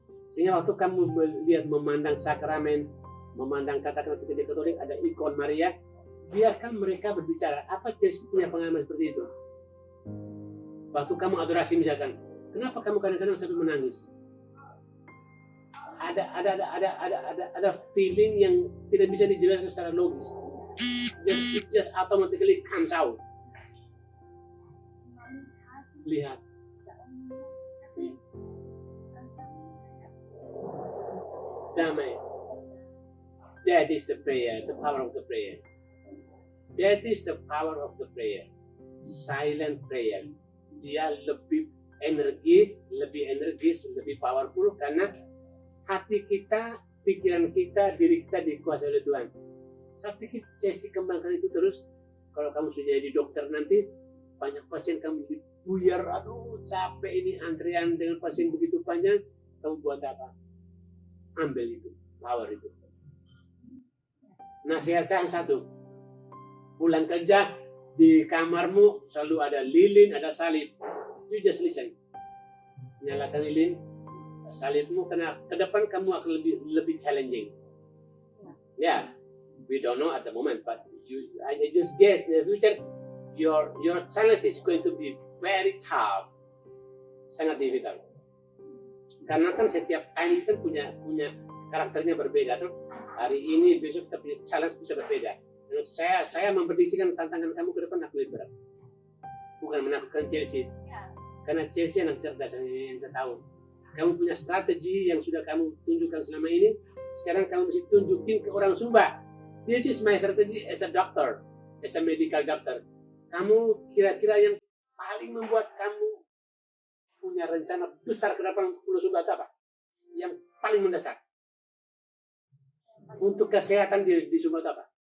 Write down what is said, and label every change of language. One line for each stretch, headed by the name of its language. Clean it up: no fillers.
Indonesian: Sehingga waktu kamu melihat memandang sakramen, memandang katakan kita di Katolik ada ikon Maria, biarkan mereka berbicara. Apa Yesus punya pengalaman seperti itu? Waktu kamu adorasi misalkan, kenapa kamu kadang-kadang sampai menangis? Ada feeling yang tidak bisa dijelaskan secara logis.
English: It just automatically comes out.
Indonesian: Lihat. tapi rasanya Damai.
English: That is the prayer, the power of the prayer. That is the power of the prayer. Silent prayer.
Indonesian: Dia lebih energis, lebih powerful karena hati kita, pikiran kita, diri kita dikuasai oleh Tuhan. Saya pikir Chelsea kembangkan itu terus. Kalau kamu sudah jadi dokter nanti, banyak pasien kamu buyar, aduh capek ini antrian dengan pasien begitu panjang, kamu buat apa? Ambil itu, power itu. Nasihat saya satu, pulang kerja di kamarmu selalu ada lilin, ada salib.
English: You just listen.
Indonesian: Nyalakan lilin, salibmu karena ke depan kamu akan lebih challenging.
English: Yeah, we don't know at the moment, but I just guess in the future your challenge is going to be very tough,
Indonesian: sangat
English: difficult.
Indonesian: Karena kan setiap time kan punya karakternya berbeda kan. Hari ini besok kita punya challenge bisa berbeda. Dan saya memprediksikan tantangan kamu ke depan akan lebih berat. Bukan menakutkan Chelsea. Karena Chelsea anak cerdas yang saya tahu. Kamu punya strategi yang sudah kamu tunjukkan selama ini. Sekarang kamu mesti tunjukin ke orang Sumba.
English: This is my strategy as a doctor, as a medical doctor.
Indonesian: Kamu kira-kira yang paling membuat kamu punya rencana besar ke depan untuk Pulau Sumba apa? Yang paling mendasar untuk kesehatan di Sumba apa?